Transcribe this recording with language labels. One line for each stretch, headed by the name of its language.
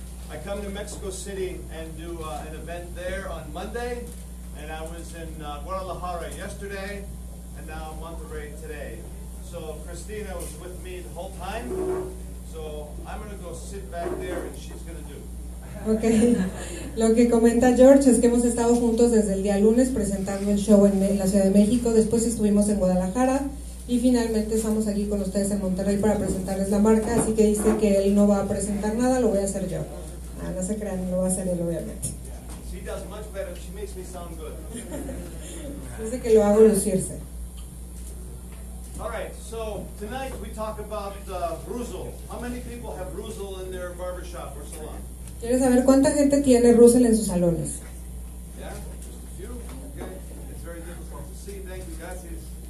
English: I come to Mexico City and do an event there on Monday. And I was in Guadalajara yesterday. And now Monterrey today. So Christina was with me the whole time. So I'm going to go sit back there and she's going to do.
Spanish: Ok, lo que comenta George es que hemos estado juntos desde el día lunes presentando el show en la Ciudad de México, después estuvimos en Guadalajara y finalmente estamos aquí con ustedes en Monterrey para presentarles la marca, así que dice que él no va a presentar nada, lo voy a hacer yo. No se crean, lo va a hacer él obviamente.
English: She does much better. She makes me sound good.
Spanish: Dice que lo hago lucirse.
English: All right, so tonight we talk about Russell. How many people have Russell in their barbershop or salon?
Spanish: ¿Quieres saber cuánta gente tiene Russell en sus salones?
English: Yeah, just a few. Okay, it's very difficult to see. Thank you, gracias.